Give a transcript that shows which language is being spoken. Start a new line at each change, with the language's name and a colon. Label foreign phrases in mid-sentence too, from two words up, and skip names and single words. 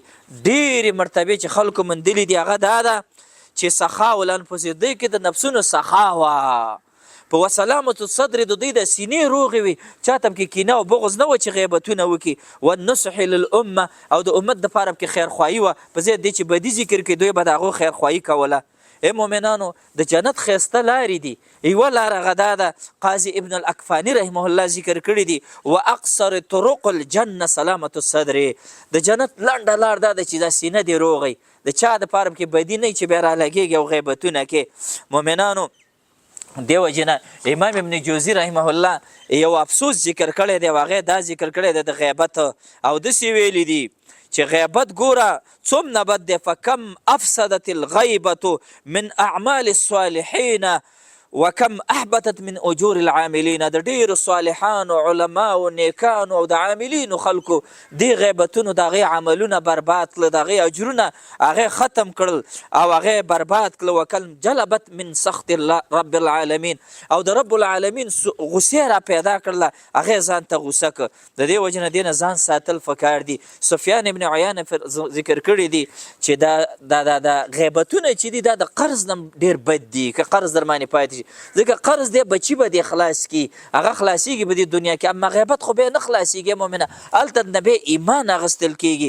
Pashto: ډېرې مرتبې چې خلکو موندلي دي هغه دا ده چې
Arabic: سخا الانفس،
Pashto: دوی کې د نفسونو سخا وه، په
Arabic: وسلامة الصدر
Pashto: د دوی د سینې روغې وي، چاته پکې کینه او بغض نه وه چې غیبتونه وکړي.
Arabic: والنصح للامه،
Pashto: او د امت دپاره پکې خیرخواهي وه، په ځای دې چې بدي ذکر کړي دوی به د هغو خیرخواهي کوله. ای مؤمنانو د جنت ښایسته لارې دي. یوه لار هغه دا ده، قاضي ابن الاکفاني
Arabic: رحمه الله
Pashto: ذکر کړي دي،
Arabic: و اقصر طرق الجنه سلامة الصدر.
Pashto: د جنت لنډه لار دا ده چې دا سینه دې روغی، د چا دپاره پکې بدي نه چې بیا رالګېږي او غیبتونه کې. مؤمنانو دیو جنا امام ابن جوزی
Arabic: رحمه الله
Pashto: یو افسوس ذکر کړی دی، هغه دا ذکر کړی دی د غیبت، او داسې ویلی دي چې غیبت ګوره څومره بد دی.
Arabic: فکم افسدت الغیبة من اعمال الصالحین وکم احبطت من اجور العاملین.
Pashto: د ډیرو صالحانو علماو نیکانو او د عاملینو خلکو دی غیبتونو د هغې عملونه برباد کړل، د هغې اجرونه هغې ختم کړل او هغې برباد کړل.
Arabic: وکل جلبت من سخط الله رب العالمین،
Pashto: او د
Arabic: رب العالمین
Pashto: غصې را پیدا کړله، هغې ځان ته غوسه کړه. د دې وجې نه دې نه ځان ساتل پکار دي. سفیان ابن عیانه ذکر کړي دي چې دا غیبتونه چې دي دا د قرض نه ډېر بد دي. که قرض در باندې پاتې ځکه قرض دی بچی به دی خلاص کی، هغه خلاصیږي به دی دنیا کې، اما غیبت خو به نه خلاصیږي مؤمنه، هلته نه به ایمان اخیستل کیږي.